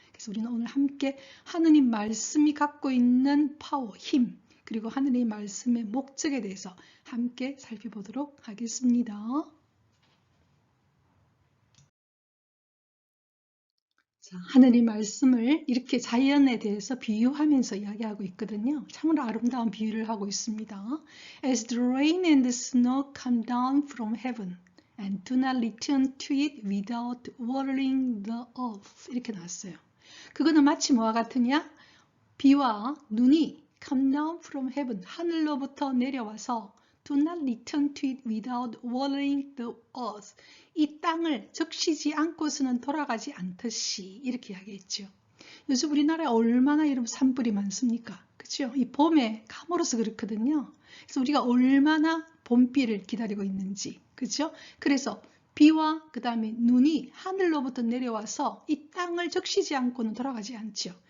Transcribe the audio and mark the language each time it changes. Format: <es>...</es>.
<ko>그래서 우리는 오늘 함께 하느님 말씀이 갖고 있는 파워, 힘 그리고 하느님 말씀의 목적에 대해서 함께 살펴보도록 하겠습니다. 자, 하느님 말씀을 이렇게 자연에 대해서 비유하면서 이야기하고 있거든요. 참으로 아름다운 비유를 하고 있습니다.</ko> <en>As the rain and the snow come down from heaven and do not return to it without watering the earth.</en> <ko>이렇게 나왔어요. 그거는 마치 뭐와 같으냐? 비와 눈이</ko> <en>come down from heaven,</en> <ko>하늘로부터 내려와서</ko> <en>do not return to it without watering the earth.</en> <ko>이 땅을 적시지 않고서는 돌아가지 않듯이 이렇게 이야기했죠. 요즘 우리나라에 얼마나 여러분 산불이 많습니까? 그렇죠? 이 봄에 가물어서 그렇거든요. 그래서 우리가 얼마나 봄비를 기다리고 있는지, 그렇죠? 그래서 비와 그 다음에 눈이 하늘로부터 내려와서 이 땅을 적시지 않고는 돌아가지 않죠.</ko>